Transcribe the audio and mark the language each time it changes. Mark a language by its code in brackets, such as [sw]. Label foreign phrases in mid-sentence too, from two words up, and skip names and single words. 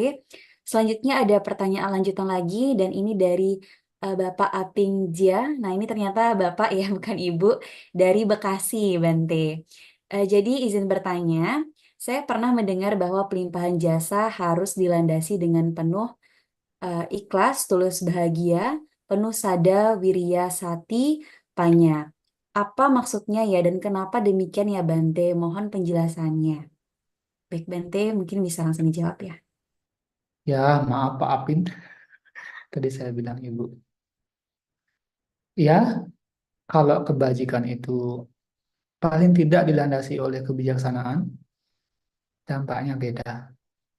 [id] Selanjutnya ada pertanyaan lanjutan lagi dan ini dari Bapak Aping Jia. Nah, ini ternyata Bapak ya, bukan Ibu, dari Bekasi, Bante. Jadi izin bertanya, saya pernah mendengar bahwa pelimpahan jasa harus dilandasi dengan penuh ikhlas, tulus bahagia, penuh [pi] sada, wirya, sati, panya. [id] Apa maksudnya ya dan kenapa demikian ya Bante? Mohon penjelasannya. Baik Bante, mungkin bisa langsung dijawab ya. Ya, maaf Pak Apin, tadi saya bilang Ibu. Ya, kalau kebajikan itu paling tidak dilandasi oleh kebijaksanaan, dampaknya beda.